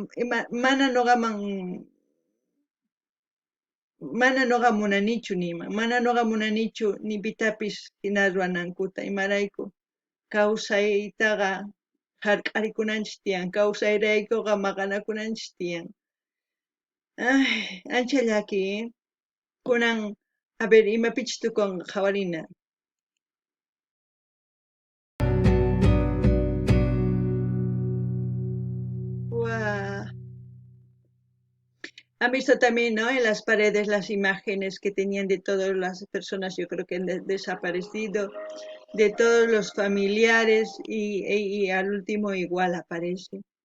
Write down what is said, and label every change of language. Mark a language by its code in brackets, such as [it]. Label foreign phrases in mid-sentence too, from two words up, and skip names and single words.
[qu] mana noqa munanichu niyman mana noqa munanichu ni pitapis hina ruwanankuta imarayku kawsaytaqa hark'arikunanchis tiyan kawsayraykuqa maqanakunanchis tiyan ancha llaki kunan [es] a ver [qu] imapichis tukunqa qhawarina [es] Han visto también, ¿no? En las paredes las imágenes que tenían de todas las personas, yo creo que han desaparecido, de todos los familiares y al último igual aparece.